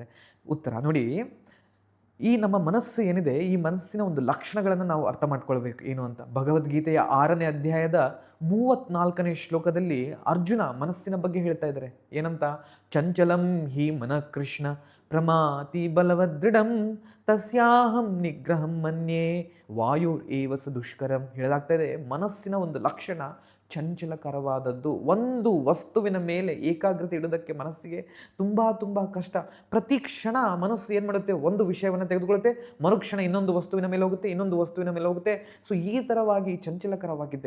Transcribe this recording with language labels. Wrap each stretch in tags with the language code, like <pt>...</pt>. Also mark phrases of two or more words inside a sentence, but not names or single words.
<kn>ಉತ್ತರ ನೋಡಿ, ಈ ನಮ್ಮ ಮನಸ್ಸು ಏನಿದೆ, ಈ ಮನಸ್ಸಿನ ಒಂದು ಲಕ್ಷಣಗಳನ್ನು ನಾವು ಅರ್ಥ ಮಾಡ್ಕೊಳ್ಬೇಕು ಏನು ಅಂತ. ಭಗವದ್ಗೀತೆಯ 6ನೇ ಅಧ್ಯಾಯದ 34ನೇ ಶ್ಲೋಕದಲ್ಲಿ ಅರ್ಜುನ ಮನಸ್ಸಿನ ಬಗ್ಗೆ ಹೇಳ್ತಾ ಇದ್ದಾರೆ.</kn> <sa>ಏನಂತ? ಚಂಚಲಂ ಹಿ ಮನ ಕೃಷ್ಣ ಪ್ರಮಾತಿ ಬಲವದೃಢಂ ತಸ್ಯಾಹಂ ನಿಗ್ರಹಂ ಮನ್ಯೇ ವಾಯು ಏವ ಸ ದುಷ್ಕರಂ.</sa> <kn>ಹೇಳಲಾಗ್ತಾ ಇದೆ, ಮನಸ್ಸಿನ ಒಂದು ಲಕ್ಷಣ ಚಂಚಲಕರವಾದದ್ದು. ಒಂದು ವಸ್ತುವಿನ ಮೇಲೆ ಏಕಾಗ್ರತೆ ಇಡೋದಕ್ಕೆ ಮನಸ್ಸಿಗೆ ತುಂಬ ತುಂಬ ಕಷ್ಟ. ಪ್ರತಿ ಕ್ಷಣ ಮನಸ್ಸು ಏನು ಮಾಡುತ್ತೆ, ಒಂದು ವಿಷಯವನ್ನು ತೆಗೆದುಕೊಳ್ಳುತ್ತೆ, ಮರುಕ್ಷಣ ಇನ್ನೊಂದು ವಸ್ತುವಿನ ಮೇಲೆ ಹೋಗುತ್ತೆ, ಇನ್ನೊಂದು ವಸ್ತುವಿನ ಮೇಲೆ ಹೋಗುತ್ತೆ. ಸೊ ಈ ಥರವಾಗಿ ಚಂಚಲಕರವಾಗಿದೆ.</kn>